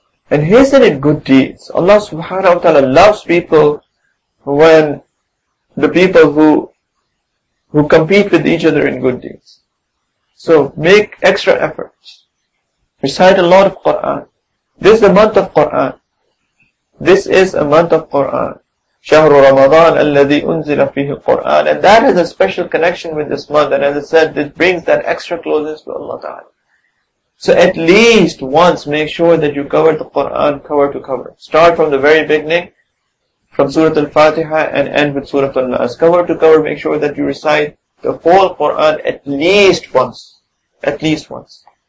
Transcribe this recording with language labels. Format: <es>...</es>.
<en>And hasten in good deeds. Allah subhanahu wa ta'ala loves people when the people who compete with each other in good deeds. So make extra efforts. Recite a lot of Quran. This is the month of Quran. This is a month of Quran.</en> <ar>شهر رمضان الذي أنزل فيه القرآن.</ar> <en>And that has a special connection with this month. And as I said, it brings that extra closeness to Allah Ta'ala. So at least once make sure that you cover the Quran cover to cover. Start from the very beginning, from Surah Al-Fatiha, and end with Surah Al-Nas. Cover to cover, make sure that you recite the whole Quran at least once. At least once.</en>